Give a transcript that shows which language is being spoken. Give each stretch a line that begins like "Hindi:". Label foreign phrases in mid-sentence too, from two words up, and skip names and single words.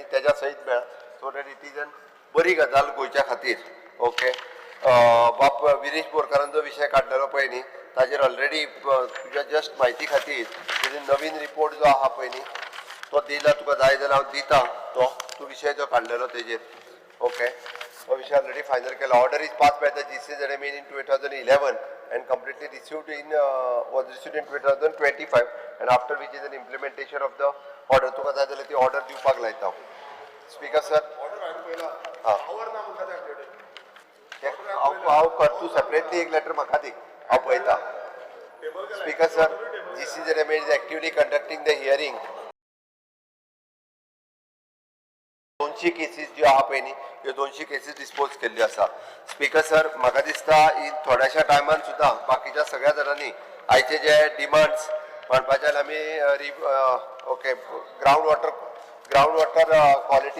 Konkani: तेज्या सयत मेळ्ळा
English: so that it is an
Konkani: बरी गजाल गोंयच्या खातीर ओके बाप विरेश बोरकारान जो विशय काडलेलो पळय न्ही ताजेर ऑलरेडी तुज्या जस्ट म्हायती खातीर तेजे नवीन रिपोर्ट जो आहा पळय न्ही तो दिला तुका जाय जाल्यार हांव दिता तो तूं विशय जो काडलेलो तेजेर ओके तो विशय ऑलरेडी फायनल केला
English: order is pass by the GCZMA in 2011 and completely received in was received in 2025 and after which is an implementation of the order
Konkani: तुका जाय जाल्यार ती ऑर्डर दिवपाक लायता
English: Speaker sir
Konkani: हांव करतू सेपरेटली एक लेटर म्हाका दी हांव पळयता
English: Speaker sir GCZMA is actively conducting the hearing
Konkani: 200 केसीस ज्यो आहा पळय न्ही ह्यो 200 केसीस डिस्पोज केल्ल्यो आसा
English: Speaker sir
Konkani: म्हाका दिसता ही थोड्याशा टायमान सुद्दां बाकीच्या सगळ्या जाणांनी आयचे जे डिमांड्स म्हणपाचे आमी ओके
English: ground water quality